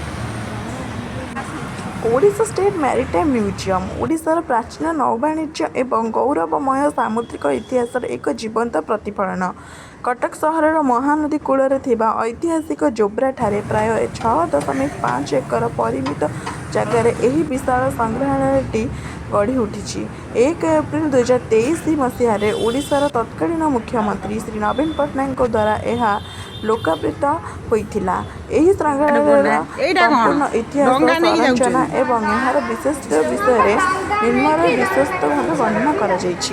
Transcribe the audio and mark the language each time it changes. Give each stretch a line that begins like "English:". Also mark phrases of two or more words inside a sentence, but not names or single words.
Odia: ଓଡ଼ିଶା ଷ୍ଟେଟ ମେରିଟାଇମ ମ୍ୟୁଜିୟମ ଓଡ଼ିଶାର ପ୍ରାଚୀନ ନୌବାଣିଜ୍ୟ ଏବଂ ଗୌରବମୟ ସାମୁଦ୍ରିକ ଇତିହାସର ଏକ ଜୀବନ୍ତ ପ୍ରତିଫଳନ। କଟକ ସହରର ମହାନଦୀ କୂଳରେ ଥିବା ଐତିହାସିକ ଜୋବ୍ରା ଠାରେ ପ୍ରାୟ 6.5 ଏକର ପରିମିତ ଜାଗାରେ ଏହି ବିଶାଳ ସଂଗ୍ରହାଳୟଟି ଗଢ଼ି ଉଠିଛି। 1 ଏପ୍ରିଲ 2023 ମସିହାରେ ଓଡ଼ିଶାର ତତ୍କାଳୀନ ମୁଖ୍ୟମନ୍ତ୍ରୀ ଶ୍ରୀ ନବୀନ ପଟ୍ଟନାୟକଙ୍କ ଦ୍ୱାରା ଏହା ଲୋକାର୍ପିତ ହୋଇଥିଲା। ଏହି ସଂଗ୍ରହାଳୟର ସମ୍ପୂର୍ଣ୍ଣ ଇତିହାସ, ସଂରଚନା ଏବଂ ଏହାର ବିଶେଷତ୍ୱ ବିଷୟରେ ନିମ୍ନରେ ବିଶ୍ୱସ୍ତ ଭାବେ ବର୍ଣ୍ଣନା କରାଯାଇଛି।